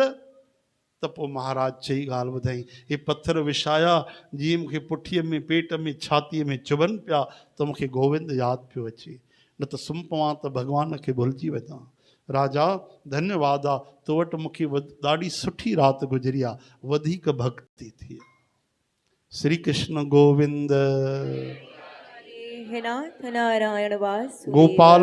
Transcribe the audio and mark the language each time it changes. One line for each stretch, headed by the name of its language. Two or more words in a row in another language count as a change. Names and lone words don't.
Sindhi: त पोइ महाराज चई ॻाल्हि ॿुधाई, हे पत्थर विछाया जीअं मूंखे पुठीअ में, पेट में, छातीअ में चुभनि पिया त मूंखे गोविंद यादि पियो अचे, न त सुम्ही पवां त भगवान खे भुलिजी वञा। राजा धन्यवाद आहे, तो वटि मूंखे ॾाढी सुठी राति गुज़री आहे, वधीक भक्ति थी। श्री कृष्ण गोविंद। हे नाथ नारायण वासुदेव। गोपाल